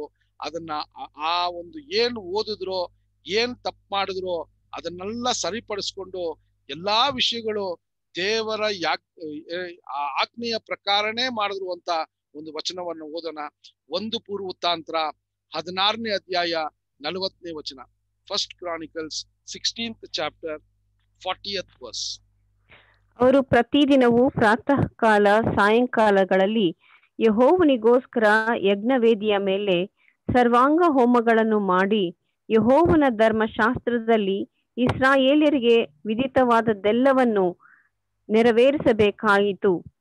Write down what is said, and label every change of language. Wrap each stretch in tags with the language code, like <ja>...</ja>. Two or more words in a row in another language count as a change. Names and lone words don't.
<kn>ಅದನ್ನ ಆ ಒಂದು ಏನ್ ಓದಿದ್ರು, ಏನ್ ತಪ್ಪು ಮಾಡಿದ್ರು ಅದನ್ನೆಲ್ಲ ಸರಿಪಡಿಸ್ಕೊಂಡು ಎಲ್ಲಾ ವಿಷಯಗಳು ದೇವರ ಆಜ್ಞೆಯ ಪ್ರಕಾರನೇ ಮಾಡಿದ್ರು ಅಂತ ಒಂದು ವಚನವನ್ನು ಓದೋಣ. 1 ಪೂರ್ವವೃತ್ತಾಂತ 16ನೇ ಅಧ್ಯಾಯ 40ನೇ ವಚನ.</kn> <en>ಫಸ್ಟ್ ಕ್ರಾನಿಕಲ್ಸ್ 16th chapter 40th verse.</en> <kn>ಅವರು ಪ್ರತಿದಿನವೂ ಪ್ರಾತಃ ಕಾಲ ಸಾಯಂಕಾಲಗಳಲ್ಲಿ ಯೆಹೋವನಿಗೋಸ್ಕರ ಯಜ್ಞವೇದಿಯ ಮೇಲೆ ಸರ್ವಾಂಗ ಹೋಮಗಳನ್ನು ಮಾಡಿ ಯೆಹೋವನ ಧರ್ಮಶಾಸ್ತ್ರದಲ್ಲಿ ಇಸ್ರಾಯೇಲ್ಯರಿಗೆ ವಿಧಿತವಾದದ್ದೆಲ್ಲವನ್ನು ನೆರವೇರಿಸಬೇಕಾಯಿತು.</kn>